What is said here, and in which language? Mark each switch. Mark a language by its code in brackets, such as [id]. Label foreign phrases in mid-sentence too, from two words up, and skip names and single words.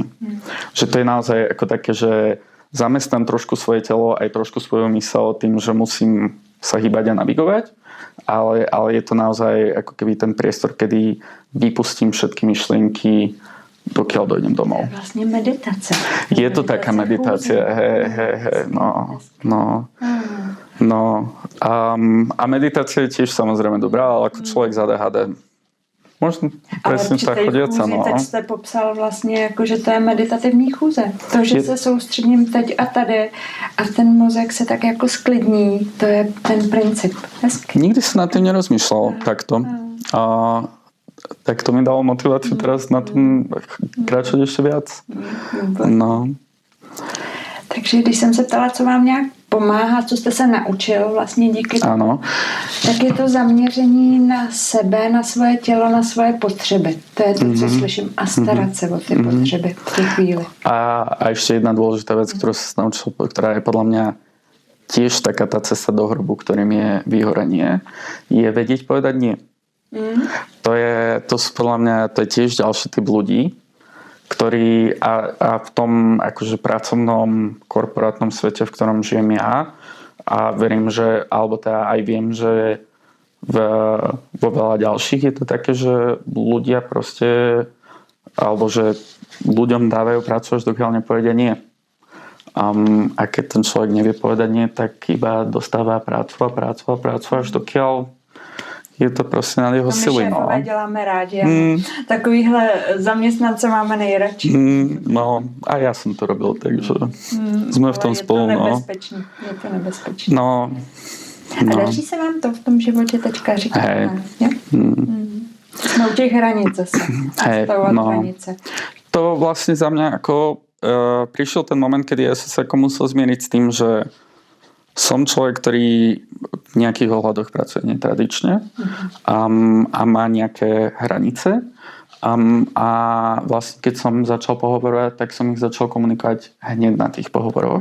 [sk] Že to je naozaj ako také, že zamestnám trošku svoje telo, aj trošku svoju myseľ tým, že musím sa hýbať a navigovať, ale je to naozaj ako keby ten priestor, kedy vypustím všetky myšlienky, dokiaľ dojdem domov. [cs] To je vlastne meditace. [sk] Je to taká meditácia. No. A meditácia je tiež samozrejme dobrá, ale ako človek z ADHD možno presne tak chodiaca, no. [cs] Teď jste popsal vlastně jako, že to je meditativní chůze. To, že se soustředím teď a tady a ten mozek se tak jako sklidní, to je ten princip. Hezky. [sk] Nikdy som nad tým nerozmýšľal takto. Tak to mi dalo motiváciu teraz na tom kráčať ešte viac. No. [cs] Takže když jsem se ptala, co vám nějak pomáhá, co jste se naučil vlastně díky tomu, tak je to zaměření na sebe, na svoje tělo, na svoje potřeby. To je to, co slyším. A starat se o ty potřeby v té chvíli. [sk] A ešte jedna dôležitá vec, ktorú sa naučil, ktorá je podľa mňa tiež taká tá cesta do hrobu, ktorým je vyhorenie, je vedieť povedať nie. To sú podľa mňa, to je tiež ďalší typ ľudí, ktorí a v tom akože pracovnom korporátnom svete, v ktorom žijem ja a verím, že alebo teda aj viem, že vo veľa ďalších je to také, že ľudia proste alebo že ľuďom dávajú prácu až dokiaľ nepovedia nie. A keď ten človek nevie povedať nie, tak iba dostáva prácu až dokiaľ je to prostě na jeho sily. [cs] My šéfové děláme rádi. Takovýhle zaměstnance máme nejradši. No a já jsem to robil, takže jsme v tom spolu. Je to nebezpečné. No. A daří se vám to v tom životě teďka říkat? Jsme u těch hranic zase. Hranice. [sk] to vlastne za mňa ako prišiel ten moment, kedy ja som sa ako musel zmieriť s tým, že som človek, ktorý v nejakých ohľadoch pracuje netradične a má nejaké hranice. A vlastne keď som začal pohovorovať, tak som ich začal komunikovať hneď na tých pohovoroch.